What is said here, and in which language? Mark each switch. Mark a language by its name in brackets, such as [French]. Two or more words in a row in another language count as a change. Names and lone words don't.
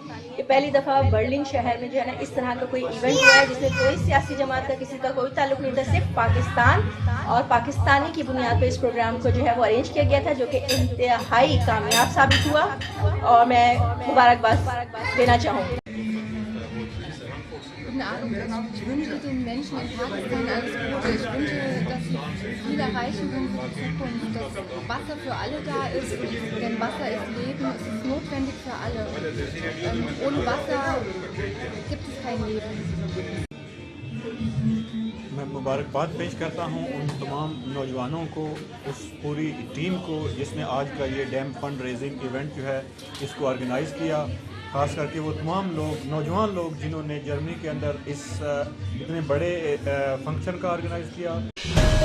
[Urdu] یہ پہلی دفعہ برلن شہر میں جو ہے نا اس طرح کا کوئی ایونٹ ہوا ہے جس میں کوئی سیاسی جماعت کا کسی کا کوئی تعلق نہیں تھا، صرف پاکستان اور پاکستانی کی بنیاد پر اس پروگرام کو جو ہے وہ ارینج کیا گیا تھا، جو کہ انتہائی کامیاب ثابت ہوا اور میں مبارکباد دینا چاہوں گی. [German] Ich wünsche den Menschen in Pakistan alles Gute. Ich wünsche, dass sie viel erreichen können für die Zukunft, dass Wasser für alle da ist, denn Wasser ist Leben, es ist notwendig für alle. Ohne Wasser gibt es kein Leben. [Urdu] میں مبارکباد پیش کرتا ہوں ان تمام نوجوانوں کو، اس پوری ٹیم کو جس نے آج کا یہ [English] dam fund raising event [Urdu] جو ہے اس کو آرگنائز کیا. خاص کر کے وہ تمام لوگ، نوجوان لوگ جنہوں نے جرمنی کے اندر اس اتنے بڑے فنکشن کا آرگنائز کیا.